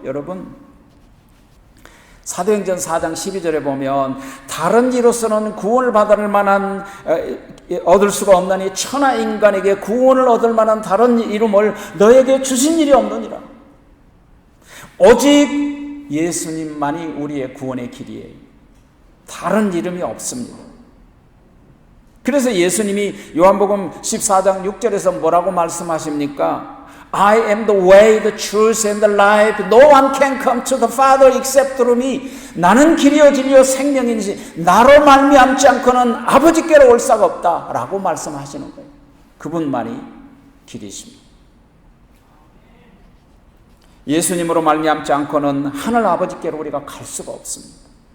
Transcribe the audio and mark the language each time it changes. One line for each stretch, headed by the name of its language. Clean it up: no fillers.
Korean: 여러분, 사도행전 4장 12절에 보면 다른 이로서는 구원을 받을 만한 얻을 수가 없나니 천하 인간에게 구원을 얻을 만한 다른 이름을 너에게 주신 일이 없느니라. 오직 예수님만이 우리의 구원의 길이에요. 다른 이름이 없습니다. 그래서 예수님이 요한복음 14장 6절에서 뭐라고 말씀하십니까?
English: I am the way, the truth, and the life. No one can come to the Father except through me.
Korean: 나는 길이요 진리요 생명이니 나로 말미암지 않고는 아버지께로 올 수가 없다 라고 말씀하시는 거예요. 그분만이 길이십니다. 예수님으로 말미암지 않고는 하늘 아버지께로 우리가 갈 수가 없습니다.